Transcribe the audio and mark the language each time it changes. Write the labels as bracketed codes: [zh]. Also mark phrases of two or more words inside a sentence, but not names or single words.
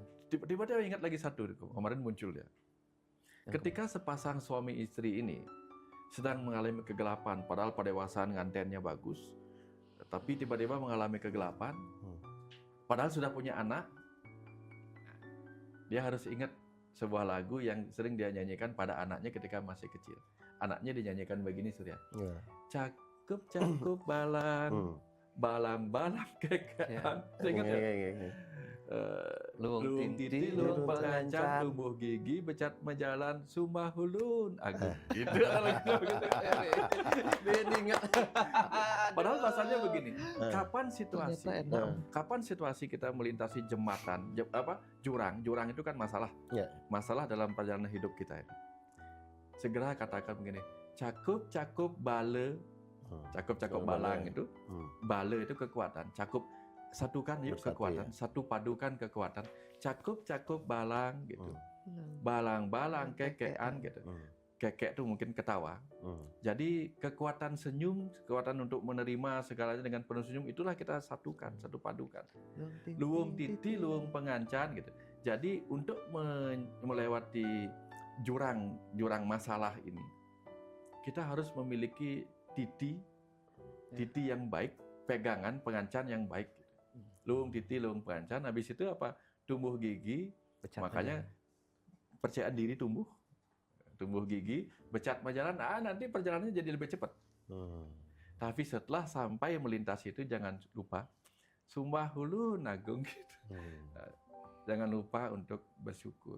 [id] Tiba-tiba dia ingat lagi satu, kemarin muncul ya. Ketika sepasang suami istri ini sedang mengalami kegelapan, padahal pada dewasaan ngantennya bagus, tapi tiba-tiba mengalami kegelapan, padahal sudah punya anak, dia harus ingat sebuah lagu yang sering dia nyanyikan pada anaknya ketika masih kecil. Anaknya dinyanyikan begini, Surya. Ya. [ban] Cakup balang, balang kekean. [id] Saya ingat ya? [ban] Luung titi, luung pengancan, tumbuh gigi, becat menjalan, sumbah hulun, agung. [id] Gitu. Padahal bahasanya begini, kapan situasi kita melintasi jembatan, jurang itu kan masalah. Ya. Masalah dalam perjalanan hidup kita ini. Segera katakan begini, [ban] cakup bale, cakup balang [id] itu, bale itu kekuatan, cakup satukan yuk Bersatu, kekuatan, ya. satu padukan kekuatan, [ban] cakup balang [id] gitu, [ban] balang kekean [id] gitu, kekek itu mungkin ketawa. Jadi kekuatan senyum, kekuatan untuk menerima segalanya dengan penuh senyum, itulah kita satukan, satu padukan. [ban] Luung titi, luung pengancan gitu. [id] Jadi untuk melewati jurang masalah ini, kita harus memiliki titi yang baik, pegangan pengancan yang baik. [ban] Luung titi, luung pengancan. [id] Habis itu apa? Tumbuh gigi. Makanya percayaan diri tumbuh gigi, [ban] becat majalan. [id] Nanti perjalanannya jadi lebih cepat. Tapi setelah sampai melintasi itu jangan lupa [ban] sumbah hulu nagung [id] gitu. Jangan lupa untuk bersyukur.